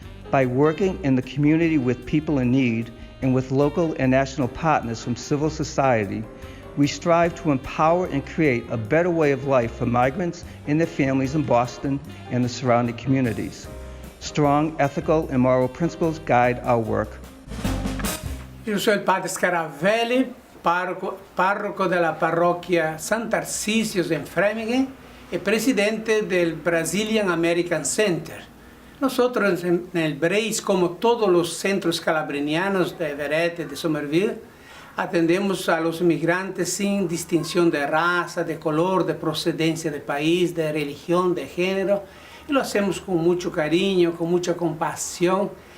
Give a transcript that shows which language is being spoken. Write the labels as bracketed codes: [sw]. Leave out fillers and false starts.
[en] By working in the community with people in need and with local and national partners from civil society, we strive to empower and create a better way of life for migrants and their families in Boston and the surrounding communities. Strong ethical and moral principles guide our work. [it] Io sono il padre Scaravelli, parroco della parrocchia Sant'Arsizio in Framingham e presidente del Brazilian American Center. [es] Nosotros en el BRACE, como todos los centros scalabrinianos de Everett y de Somerville, atendemos a los inmigrantes sin distinción de raza, de color, de procedencia de país, de religión, de género, y lo hacemos con mucho cariño, con mucha compasión.